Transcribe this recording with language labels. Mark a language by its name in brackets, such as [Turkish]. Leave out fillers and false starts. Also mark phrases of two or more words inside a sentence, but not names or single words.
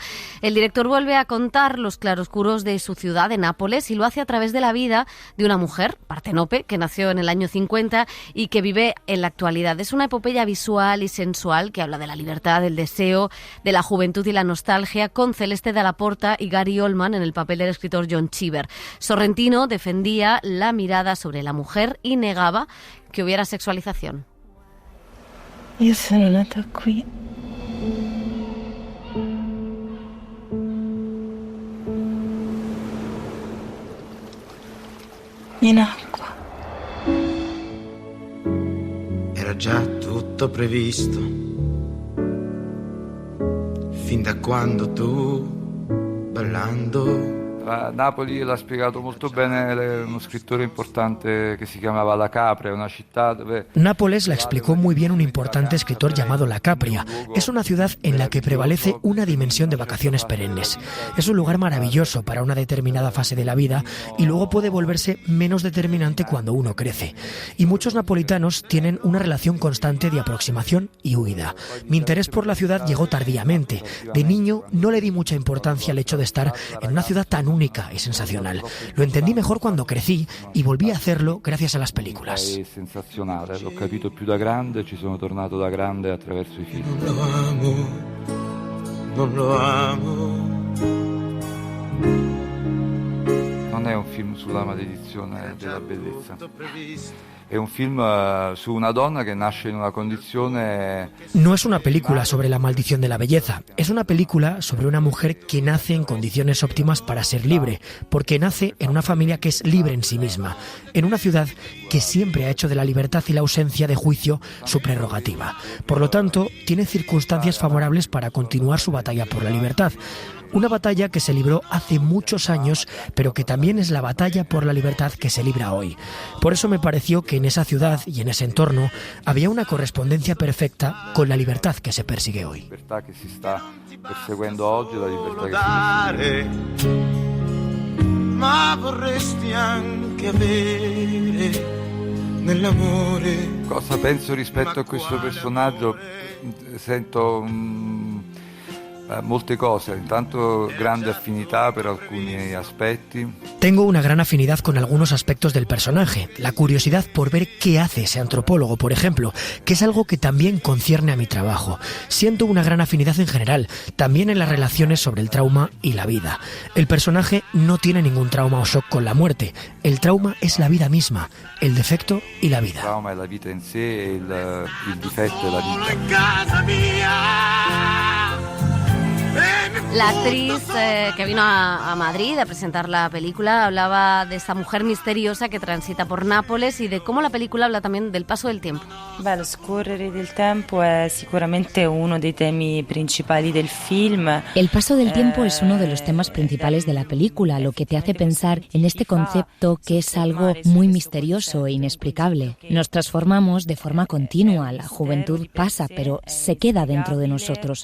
[Spanish] El director vuelve a contar los claroscuros de su ciudad, de Nápoles, y lo hace a través de la vida de una mujer, Partenope, que nació en el año 50 y que vive en la actualidad. Es una epopeya visual y sensual que habla de la libertad, del deseo, de la juventud y la nostalgia, con Celeste Dalla Porta y Gary Oldman en el papel del escritor John Cheever. Sorrentino defendía la mirada sobre la mujer y negaba que hubiera sexualización. [Italian] Io sono nata qui. In acqua. Era già tutto previsto, fin da quando tu, ballando. Napoli l'ha spiegato molto bene uno scrittore importante [Spanish] que se llamaba [Italian] La Capria, [Spanish] una ciudad [Italian] dove... [Spanish] Nápoles la explicó muy bien un importante escritor llamado La Capria. Es una ciudad en la que prevalece una dimensión de vacaciones perennes. Es un lugar maravilloso para una determinada fase de la vida y luego puede volverse menos determinante cuando uno crece. Y muchos napolitanos tienen una relación constante de aproximación y huida. Mi interés por la ciudad llegó tardíamente. De niño no le di mucha importancia al hecho de estar en una ciudad tan única y sensacional. Lo entendí mejor cuando crecí y volví a hacerlo gracias a las películas. [Italian] È sensazionale, l'ho capito più da grande, ci sono tornato da grande attraverso i film. Non lo amo. Non è un film sulla maledizione della bellezza. È un film su una donna che nasce in una condizione... No es una película sobre la maldición de la belleza, es una película sobre una mujer que nace en condiciones óptimas para ser libre, porque nace en una familia que es libre en sí misma, en una ciudad que siempre ha hecho de la libertad y la ausencia de juicio su prerrogativa. Por lo tanto, tiene circunstancias favorables para continuar su batalla por la libertad. Una batalla que se libró hace muchos años, pero que también es la batalla por la libertad que se libra hoy. Por eso me pareció que en esa ciudad y en ese entorno había una correspondencia perfecta con la libertad que se persigue hoy. La libertà che si sta perseguendo oggi, la libertà che si... Ma vorresti anche avere nell'amore. Cosa penso rispetto a questo personaggio? Sento molte cose, intanto grande affinità per alcuni aspetti. [Spanish] Tengo una gran afinidad con algunos aspectos del personaje, la curiosidad por ver qué hace ese antropólogo, por ejemplo, que es algo que también concierne a mi trabajo. Siento una gran afinidad en general, también en las relaciones sobre el trauma y la vida. El personaje no tiene ningún trauma o shock con la muerte, el trauma es la vida misma, el defecto y la vida. [Italian] Il trauma è la vita in sé e il difetto è la vita. Casa mia. [Spanish] La actriz que vino a Madrid a presentar la película hablaba de esta mujer misteriosa que transita por Nápoles y de cómo la película habla también del paso del tiempo. [Italian] Lo scorrere del tempo è sicuramente uno dei temi principali del film. [Spanish] El paso del tiempo es uno de los temas principales de la película, lo que te hace pensar en este concepto que es algo muy misterioso e inexplicable. Nos transformamos de forma continua, la juventud pasa, pero se queda dentro de nosotros.